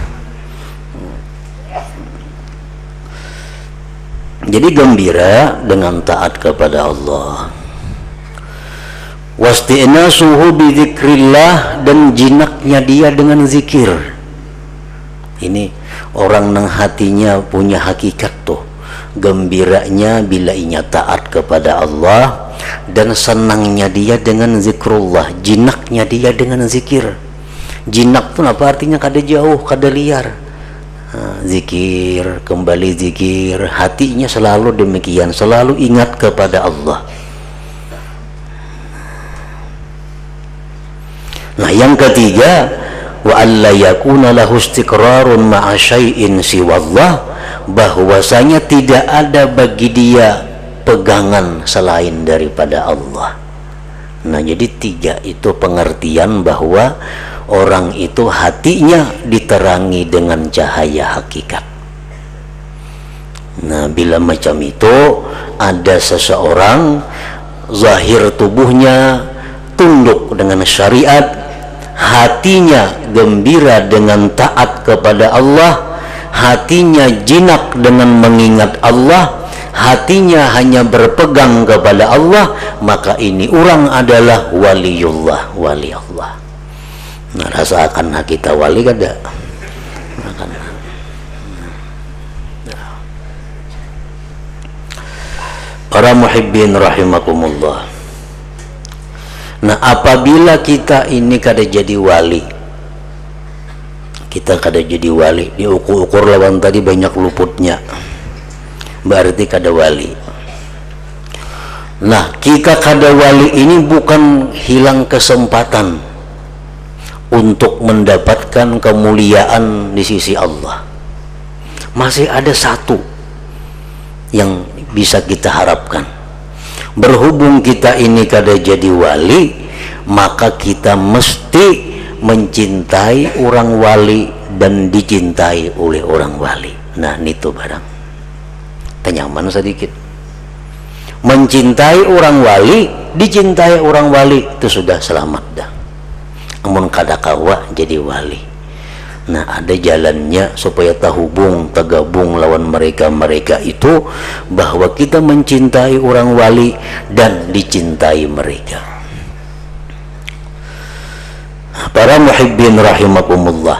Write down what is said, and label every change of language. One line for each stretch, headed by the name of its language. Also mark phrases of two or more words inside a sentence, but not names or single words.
Indonesian: Jadi gembira dengan taat kepada Allah.
Arabic: واستئناسه بذكر الله, dan jinaknya dia dengan zikir.
Banjar: Ini orang nang hatinya punya hakikat tuh, gembiranya bila inya taat kepada Allah,
Indonesian: dan senangnya dia dengan zikrullah, jinaknya dia dengan zikir.
Banjar: Jinak tuh apa artinya? Kada jauh, kada liar.
Indonesian: Zikir, kembali zikir, hatinya selalu demikian, selalu ingat kepada Allah. Nah, yang ketiga,
Arabic: وألا يكون له استقرار مع شيء سوى الله,
Indonesian: bahwasanya tidak ada bagi dia pegangan selain daripada Allah. Nah, jadi 3 itu pengertian bahwa orang itu hatinya diterangi dengan cahaya hakikat. Nah, bila macam itu, ada seseorang zahir tubuhnya tunduk dengan syariat, hatinya gembira dengan taat kepada Allah, hatinya jinak dengan mengingat Allah, hatinya hanya berpegang kepada Allah, maka ini orang adalah waliullah, wali Allah.
Banjar: Nah, rasakan kita wali kada? Para
Arabic: محبين رحمكم الله.
Banjar: Nah, apabila kita ini kada jadi wali, kita kada jadi wali, diukur-ukur lawan tadi banyak luputnya, berarti kada wali. Nah, kita kada wali ini bukan hilang kesempatan untuk mendapatkan kemuliaan di sisi Allah.
Indonesian: Masih ada satu yang bisa kita harapkan.
Banjar: Berhubung kita ini kada jadi wali, maka kita mesti mencintai orang wali dan dicintai oleh orang wali. Nah, itu barang tenyaman sedikit.
Indonesian: Mencintai orang wali, dicintai orang wali, itu sudah selamat dah.
Banjar: Amun kada kawa jadi wali. Nah, ada jalannya supaya terhubung, tergabung lawan mereka itu, bahwa kita mencintai orang wali dan dicintai mereka.
Arabic: Para محبين رحمكم الله.